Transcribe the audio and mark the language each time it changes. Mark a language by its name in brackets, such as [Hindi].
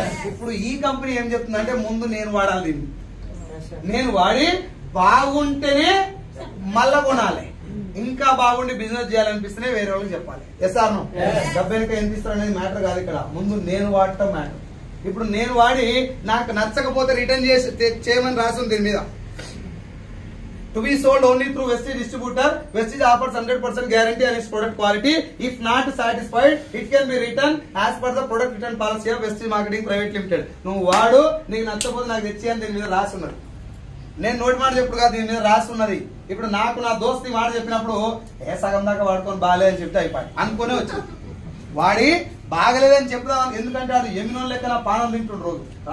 [Telugu] ఇప్పుడు ఈ కంపెనీ ఏం చెప్తుందంటే ముందు నేను వాడాలి దీన్ని, నేను వాడి బాగుంటేనే మళ్ళా కొనాలి, ఇంకా బాగుండి బిజినెస్ చేయాలనిపిస్తేనే వేరే వాళ్ళకి చెప్పాలి. Yes are no? డబ్బెనక ఎంత ఇస్తారు అనేది మ్యాటర్ కాదు ఇక్కడ, ముందు నేను వాడటం మ్యాటర్. ఇప్పుడు నేను వాడి నాకు నచ్చకపోతే రిటర్న్ చేయమని రాసింది దీని మీద. [English] To be sold only through Vestige distributor. Vestige offers 100% guarantee on its product quality. If not satisfied, it can be returned as per the product return policy of Vestige Marketing Private Limited. [Telugu] నువ్వు వాడు, నీకు నచ్చకపోతే నాకు తెచ్చి అని దీని మీద రాసి ఉన్నది. నేను నోటి మాట చెప్పుడు కాదు, దీని మీద రాసి ఉన్నది. ఇప్పుడు నాకు నా దోస్తు మాట చెప్పినప్పుడు సగం దాకా వాడుకొని బాగాలే అని చెప్తే అయిపోయి అనుకునే వచ్చింది. వాడి బాగలేదని చెప్దాం, ఎందుకంటే అది ఎమినో లెక్క నా పానం తింటుండ్రు రోజు.